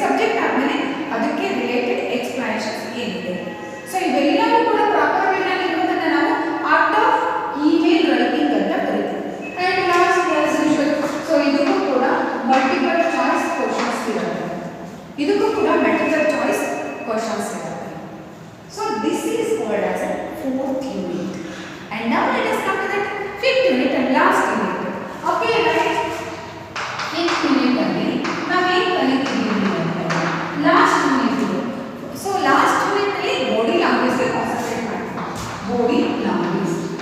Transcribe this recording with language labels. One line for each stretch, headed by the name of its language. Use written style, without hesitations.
Kannada: Subject ಆದಮೇಲೆ ಅದಕ್ಕೆ related explanations ಏನಿದೆ. ಸೊ ಇವೆಲ್ಲವೂ ಕೂಡ ಪ್ರಾಪರ್ ವೇನಲ್ಲಿ ಇರೋದನ್ನ ನಾವು ಆರ್ಟ್ ಆಫ್ ಇಮೇಲ್ ರೈಟಿಂಗ್ ಅಂತ ಕರಿತೀವಿ.
English: and last as usual,
Kannada: so ಇದಕ್ಕೂ ಕೂಡ ಮಲ್ಟಿಪಲ್ ಚಾಯ್ಸ್ ಕ್ವಶನ್ಸ್ ಇರುತ್ತೆ. ಇದಕ್ಕೂ ಕೂಡ ಮಲ್ಟಿಪಲ್ ಚಾಯ್ಸ್ ಕ್ವಶನ್ಸ್ ಇರುತ್ತೆ.
English: So this is called as a 4th unit. And now let us come to that 5th unit and last unit. Okay, right?
Kannada: 5th unit ಅಲ್ಲಿ ನಾವು ಏನು ಕಲಿತಿದ್ದೀವಿ ಅಂತ last unit. So last unit ಅಲ್ಲಿ body language ಗೆ concentrate ಮಾಡ್ತೀವಿ.
English: Body language.